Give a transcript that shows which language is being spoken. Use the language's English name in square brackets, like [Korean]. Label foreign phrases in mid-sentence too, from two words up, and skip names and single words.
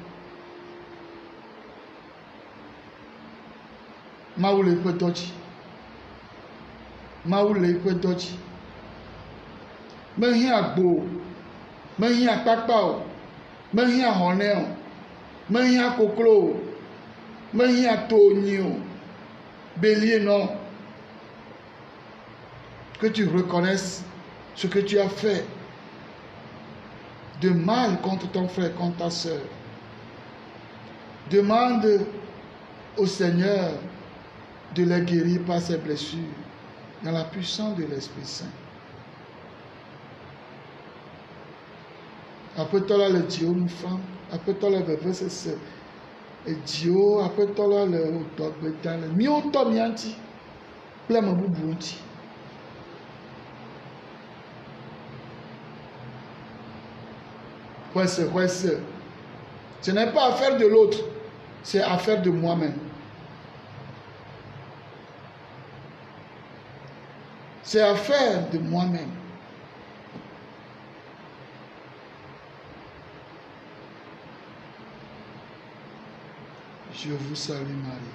[Ewe] Mawu le eƒe dɔ dzi, Mawu le eƒe dɔ dzi. Mehiã agbo, mehiã kpakpa o, mehiã xɔnɛ o, mehiã koklo o, mehiã tonyi o, [French] bélier non. Que tu reconnaisses ce que tu as fait de mal contre ton frère, contre ta soeur. Demande au Seigneur de les guérir par ses blessures dans la puissance de l'Esprit Saint. [Ewe] Aƒetɔ la le dziwo nu fam, aƒetɔ la vevesese, edziwo aƒetɔ la le wòdɔgbe dam le míawo ŋutɔ mía ŋuti kple ame bubu ŋuti. Xɔse, [French] ce n'est pas affaire de l'autre, c'est affaire de moi-même. C'est affaire de moi-même. Je vous salue Marie.